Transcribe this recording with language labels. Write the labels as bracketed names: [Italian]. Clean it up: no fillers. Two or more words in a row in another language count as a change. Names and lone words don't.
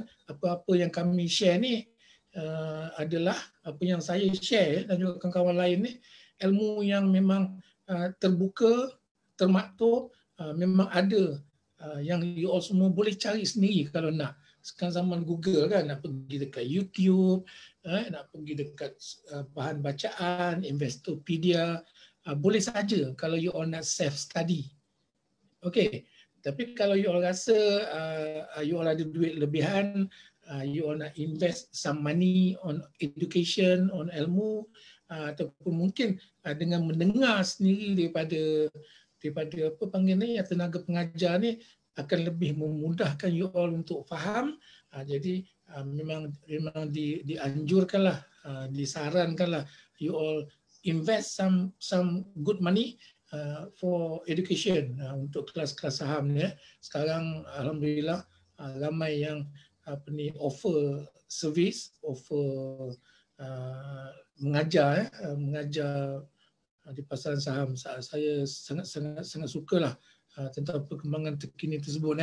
[Malay] Apa-apa yang kami share ni adalah apa yang saya share dan juga kawan-kawan lain ni, ilmu yang memang terbuka, termaktub, memang ada, yang [English] you all [Malay] semua boleh cari sendiri kalau nak. Sekarang zaman Google kan, nak pergi dekat YouTube, nak pergi dekat bahan bacaan, Investopedia, boleh saja kalau [English] you all [Malay] nak [English] self study. [Malay] Okay. Tapi kalau [English] you all [Malay] rasa [English] you all [Malay] ada duit lebihan, [English] you all [Malay] nak [English] invest some money on education, on [Malay] ilmu, ataupun mungkin dengan mendengar sendiri daripada apa panggil ni, tenaga pengajar ni, akan lebih memudahkan you all untuk faham. Jadi memang dianjurkanlah, disarankanlah [English] you all invest some good money for education, [Malay] untuk kelas-kelas saham ni. Sekarang alhamdulillah ramai yang [English] offer service, [Malay] offer mengajar di pasaran saham. Saya sangat sukalah tentang perkembangan terkini tersebut.